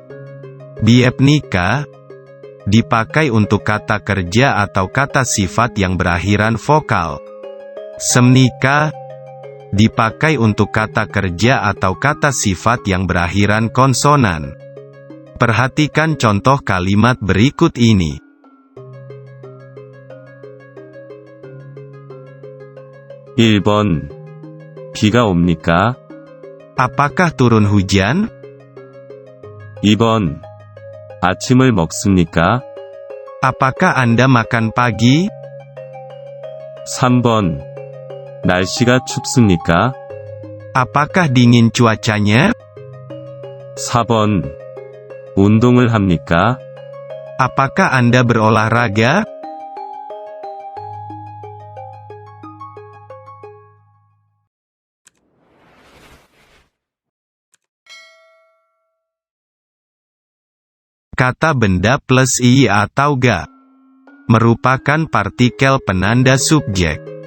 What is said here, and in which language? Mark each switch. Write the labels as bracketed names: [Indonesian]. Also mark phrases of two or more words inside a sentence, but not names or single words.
[Indonesian] Biepnika dipakai untuk kata kerja atau kata sifat yang berakhiran vokal. Semnika dipakai untuk kata kerja atau kata sifat yang berakhiran konsonan. Perhatikan contoh kalimat berikut ini. [Korean] (1번) 비가 옵니까? [Indonesian] Apakah turun hujan? [Korean] 2번 아침을 먹습니까? [Indonesian] Apakah Anda makan pagi? [Korean] 3번 날씨가 춥습니까? [Indonesian] Apakah dingin cuacanya? [Korean] 4번 운동을 합니까? [Indonesian] Apakah Anda berolahraga? Kata benda plus i atau ga merupakan partikel penanda subjek.